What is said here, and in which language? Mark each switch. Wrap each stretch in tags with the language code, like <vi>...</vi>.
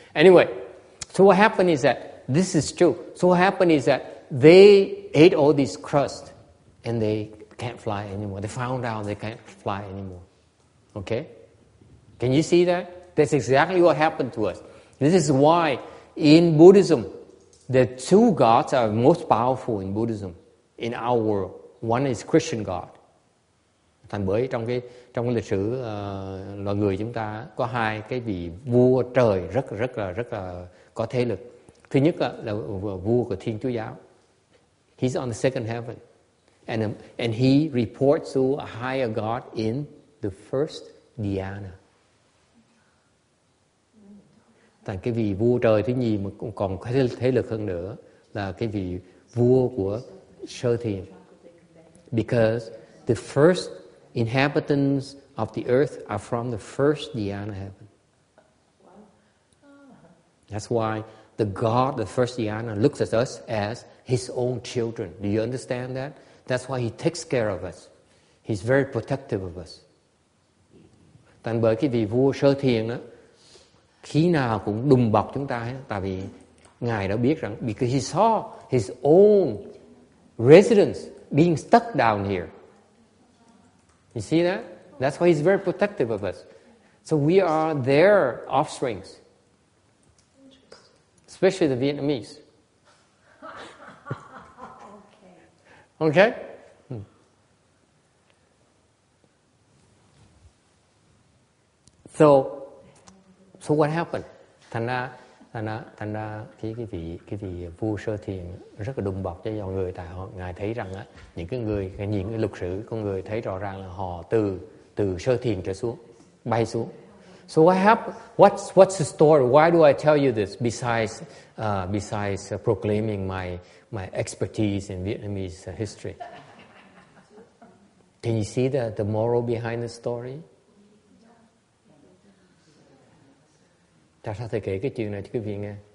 <en>Anyway, so what happened is that, this is true. So what happened is that they ate all this crust and they can't fly anymore. They found out they can't fly anymore. Okay? Can you see that? That's exactly what happened to us. This is why in Buddhism, the two gods are most powerful in Buddhism, in our world. One is Christian God.</en> <vi>Thành bởi trong cái lịch sử loài người chúng ta có hai cái vị vua trời rất là có thế lực. Thứ nhất là vua của Thiên Chúa giáo.</vi> <en>He's on the second heaven. And he reports to a higher God in the first dhyana.</en> <vi>Thành cái vị vua trời thứ nhì mà cũng còn có thế lực hơn nữa là cái vị vua của sơ thiền.</vi> <en>Because the first inhabitants of the earth are from the first dhyana heaven. That's why the God, the first dhyana, looks at us as his own children. Do you understand that? That's why he takes care of us. He's very protective of us.</en> <vi>Thành bởi cái vị vua sơ thiền đó, khi nào cũng đùm bọc chúng ta hết. Tại vì Ngài đã biết rằng,</vi> <en>because he saw his own residents being stuck down here. You see that? That's why he's very protective of us. So we are their offsprings. Especially the Vietnamese. Okay? So what happened?</en> <vi>Thành ra cái vị vua sơ thiền rất là đùm bọc cho dòng người, tại Ngài thấy rằng á, những cái lục sử con người thấy rõ ràng là họ từ sơ thiền trở xuống, bay xuống.</vi> <en>So what happened? What's the story? Why do I tell you this? Besides proclaiming my expertise in Vietnamese history, can you see the moral behind the story?</en> <vi>Tại sao thầy kể cái chuyện này cho quý vị nghe?</vi>